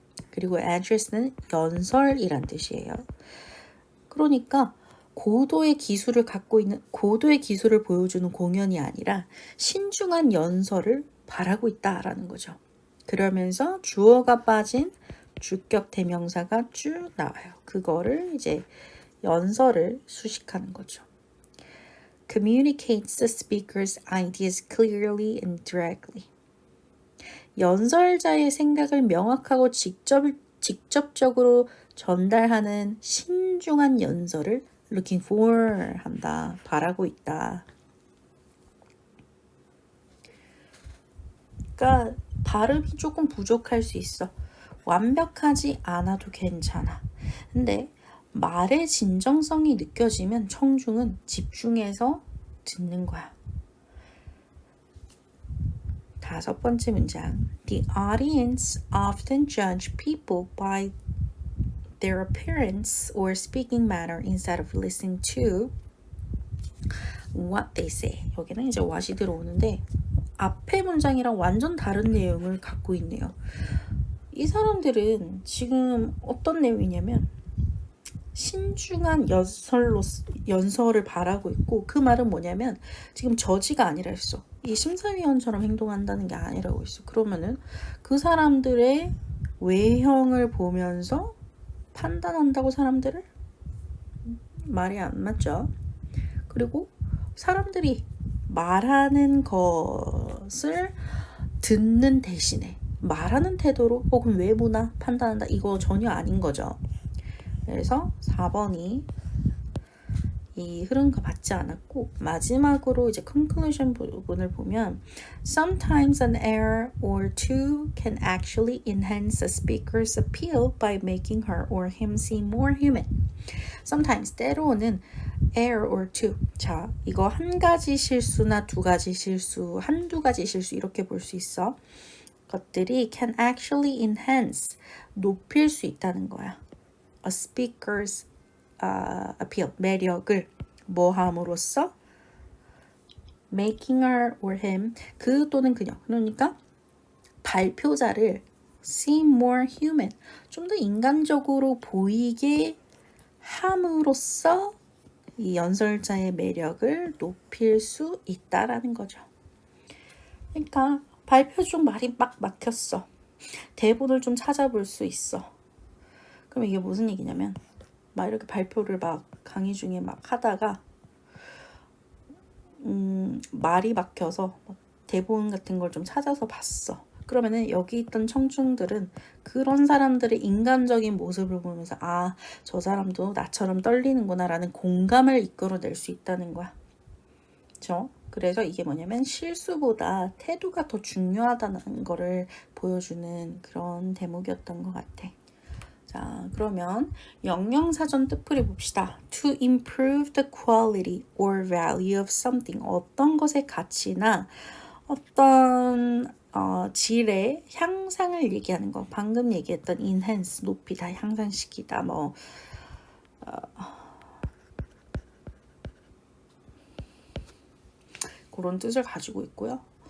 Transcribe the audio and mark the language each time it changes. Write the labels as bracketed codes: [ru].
[ko] 그리고 address는 연설이란 뜻이에요. 그러니까 고도의 기술을 갖고 있는, 고도의 기술을 보여주는 공연이 아니라 신중한 연설을 바라고 있다라는 거죠. 그러면서 주어가 빠진 주격 대명사가 쭉 나와요. 그거를 이제 연설을 수식하는 거죠. [en] Communicates the speaker's ideas clearly and directly. [ko] 연설자의 생각을 명확하고 직접적으로 전달하는 신중한 연설을 looking for 한다. 바라고 있다. 그러니까 발음이 조금 부족할 수 있어. 완벽하지 않아도 괜찮아. 근데 말의 진정성이 느껴지면 청중은 집중해서 듣는 거야. 5번째 문장. [en] The audience often judge people by their appearance or speaking manner instead of listening to what they say. [ko] 여기는 이제 what이 들어오는데 앞에 문장이랑 완전 다른 내용을 갖고 있네요. 이 사람들은 지금 어떤 내용이냐면 신중한 연설을 바라고 있고, 그 말은 뭐냐면 지금 저지가 아니라 했어. 이 심사위원처럼 행동한다는 게 아니라고 있어. 그러면은 그 사람들의 외형을 보면서 판단한다고 사람들을? 말이 안 맞죠. 그리고 사람들이 말하는 것을 듣는 대신에 말하는 태도로 혹은 외모나 판단한다, 이거 전혀 아닌 거죠. [en] 그래서 4번이 이 흐름과 맞지 않았고, 마지막으로 이제 conclusion 부분을 보면 sometimes an error or two can actually enhance a speaker's appeal by making her or him seem more human. sometimes, 때로는 error or two. [ko] 자, 이거 한 가지 실수나 두 가지 실수, 한두 가지 실수 이렇게 볼 수 있어. 것들이 can actually enhance, 높일 수 있다는 거야. a speaker's appeal, 매력을 뭐 함으로써? [en] making her or him, 그 또는 그녀. [ko] 그러니까 발표자를 seem more human, 좀 더 인간적으로 보이게 함으로써 이 연설자의 매력을 높일 수 있다라는 거죠. 그러니까 발표 중 말이 막 막혔어. 대본을 좀 찾아볼 수 있어. 그럼 이게 무슨 얘기냐면, 막 이렇게 발표를 막 강의 중에 막 하다가 말이 막혀서 대본 같은 걸 좀 찾아서 봤어. 그러면은 여기 있던 청중들은 그런 사람들의 인간적인 모습을 보면서 아, 저 사람도 나처럼 떨리는구나 라는 공감을 이끌어낼 수 있다는 거야. 그렇죠? 그래서 이게 뭐냐면 실수보다 태도가 더 중요하다는 거를 보여주는 그런 대목이었던 것 같아. 자, 그러면 영영사전 뜻풀이 봅시다. [en] To improve the quality or value of something. [ko] 어떤 것의 가치나 어떤 질의 향상을 얘기하는 거. 방금 얘기했던 enhance, 높이다, 향상시키다, 뭐 그런 뜻을 가지고 있고요.